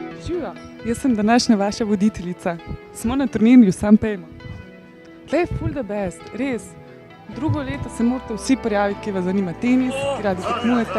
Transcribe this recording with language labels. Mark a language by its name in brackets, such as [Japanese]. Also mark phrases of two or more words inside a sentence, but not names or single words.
[Slovenian] Živijo, jaz sem današnja vaša voditeljica. Smo na turnirju San Pejmo. Tle, [English] full the best, [Slovenian] res. Drugo leto se morate vsi prijaviti, ki vas zanima tenis, ki radi tekmujete.